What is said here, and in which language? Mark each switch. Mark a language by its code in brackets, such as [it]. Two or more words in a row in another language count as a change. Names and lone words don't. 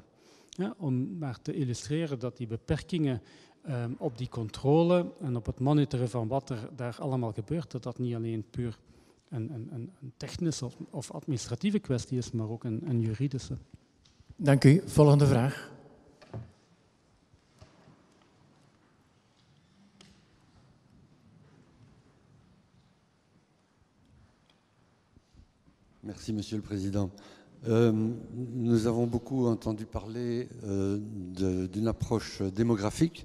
[nl] Ja, om maar te illustreren dat die beperkingen op die controle en op het monitoren van wat er daar allemaal gebeurt, dat dat niet alleen puur een technische of administratieve kwestie is, maar ook een juridische. Dank u. Volgende vraag. [fr] Merci, Monsieur le Président. Nous avons beaucoup entendu parler d'une approche démographique.